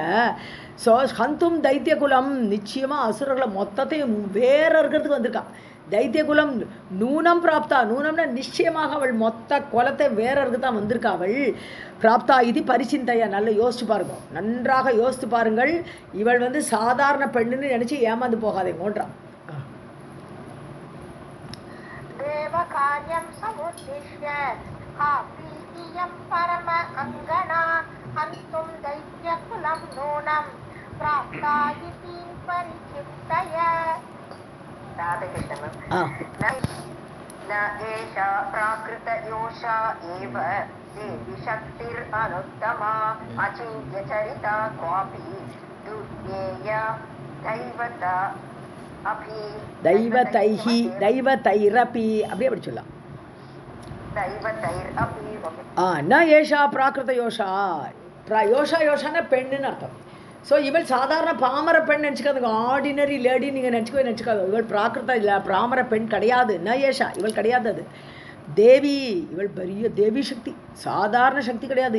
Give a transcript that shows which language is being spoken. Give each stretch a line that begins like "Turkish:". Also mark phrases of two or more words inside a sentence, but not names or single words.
Tamil: ஸோ
Sanskrit: हन्तुं दैत्य कुलम्
Tamil: நிச்சயமாக அசுரர்களை மொத்தத்தையும் வேற இருக்கிறதுக்கு வந்திருக்கான்.
Sanskrit: दैत्य कुलम् नूनम् प्राप्ता,
Tamil: நூனம்னா நிச்சயமாக அவள் மொத்த குலத்தை வேறருக்கு தான் வந்திருக்கா அவள். பிராப்தா இது பரிசிந்தையா, நல்லா யோசிச்சு பாருங்க, நன்றாக யோசித்து பாருங்கள். இவள் சாதாரண பெண்ணுன்னு நினச்சி ஏமாந்து போகாதேங்கன்றான்.
Sanskrit: देवकार्यं समुद्दिश्य कापि इयं परम अङ्गना हन्तुं दैत्यकुलं नूनं प्राप्ता इति परिचिन्तय. राधाकृष्णम् न एषा प्राकृतयोषा एव देवी शक्तिरनुत्तमा अचिन्त्यचरिता क्वापि दुर्ज्ञेया दैवता अपि दैवतैः दैवतैरपि
Tamil: அப்படியே அப்படி சொல்லலாம். दैवतैर् अपि
Sanskrit: न एषा प्राकृत योषा.
Tamil: யோஷா யோஷான பெண்ணுன்னு அர்த்தம். ஸோ இவள் சாதாரண பாமர பெண் நினச்சிக்காதுங்க,
English: ordinary lady
Tamil: நீங்கள் நினச்சிக்காது. இவள் பிராகிருத இல்லை, பிராமர பெண் கிடையாது.
Sanskrit: न एषा
Tamil: இவள் கிடையாது. அது தேவி, இவள் பெரிய தேவி சக்தி, சாதாரண சக்தி கிடையாது.